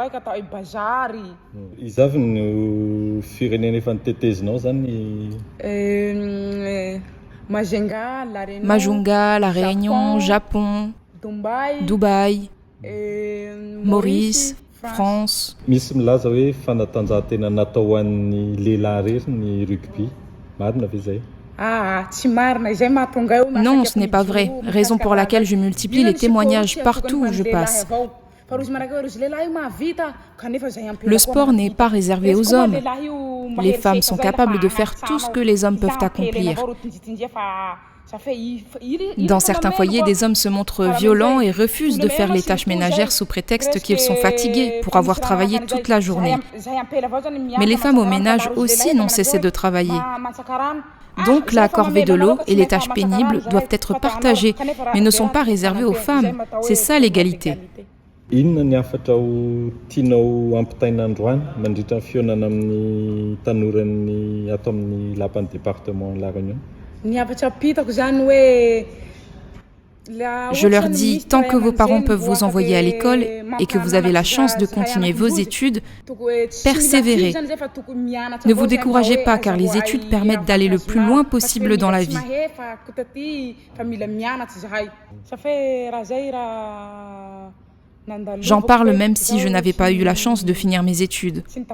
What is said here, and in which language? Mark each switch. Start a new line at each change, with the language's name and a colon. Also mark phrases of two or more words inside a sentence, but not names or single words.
French: Majunga, La Réunion, Japon, Dubaï, Maurice, France.
Malagasy: Misy milaza hoe fanatanjahantena natao ho an'ny lehilahy rery ny rugby. Marina ve zay?
French: Non, ce n'est pas vrai. Raison pour laquelle je multiplie les témoignages partout où je passe. Le sport n'est pas réservé aux hommes. Les femmes sont capables de faire tout ce que les hommes peuvent accomplir. Dans certains foyers, des hommes se montrent violents et refusent de faire les tâches ménagères sous prétexte qu'ils sont fatigués pour avoir travaillé toute la journée. Mais les femmes au ménage aussi n'ont cessé de travailler. Donc la corvée de l'eau et les tâches pénibles doivent être partagées, mais ne sont pas réservées aux femmes. C'est ça l'égalité.
Malagasy: Inona ny hafatra tianao ampitaina androany mandritra ny fihaonana amin'ny tanoran'ny ato amin'ny lapan'ny département La Réunion? Ny hafatra pitako zany hoe
French: Je leur dis, tant que vos parents peuvent vous envoyer à l'école et que vous avez la chance de continuer vos études, persévérez. Ne vous découragez pas car les études permettent d'aller le plus loin possible dans la vie. J'en parle même si je n'avais pas eu la chance de finir mes études.